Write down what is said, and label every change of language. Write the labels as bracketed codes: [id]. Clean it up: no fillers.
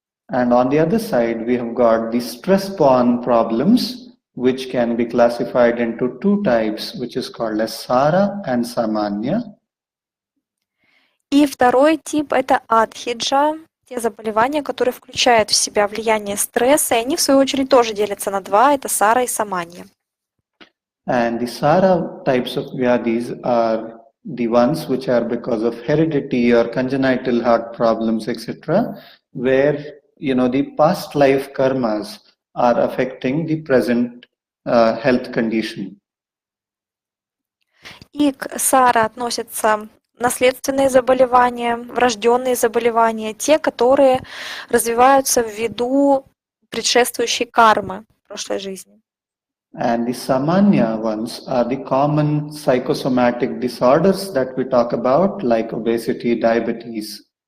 [en] And on the other side, we have got the stress-borne problems, which can be classified into 2 types, which is called as Sara and Samanya. [ru] И второй тип – это адхиджа, те заболевания, которые включают в себя влияние стресса, и они, в свою очередь, тоже делятся на 2 – это сара и саманья. [en] And the Sara types of vyadhis are the ones which are because of heredity or congenital heart problems, etc., where the past life karmas are affecting the present health condition. [ru] И к сара относятся наследственные заболевания, врожденные заболевания, те, которые развиваются ввиду предшествующей кармы прошлой жизни. [en] And the samanya ones are the common psychosomatic disorders that we talk about, like obesity, diabetes.